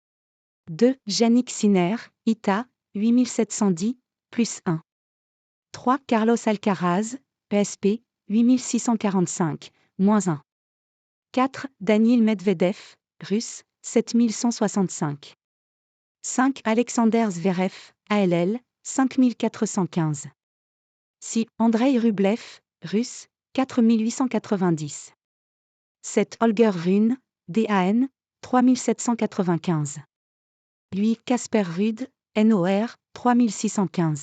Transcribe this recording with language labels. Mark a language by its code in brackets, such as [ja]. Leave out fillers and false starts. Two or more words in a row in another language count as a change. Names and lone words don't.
[fr] 2. Jannik Sinner, ITA, 8710, plus 1. 3. Carlos Alcaraz, PSP, 8645, moins 1. 4. Daniil Medvedev, Russe, 7165. 5. Alexander Zverev, ALL, 5415. 6. Andrei Rublev, Russe, 4890. 7. Holger Rune, DAN, 3795. 8. Casper Ruud, NOR, 3615.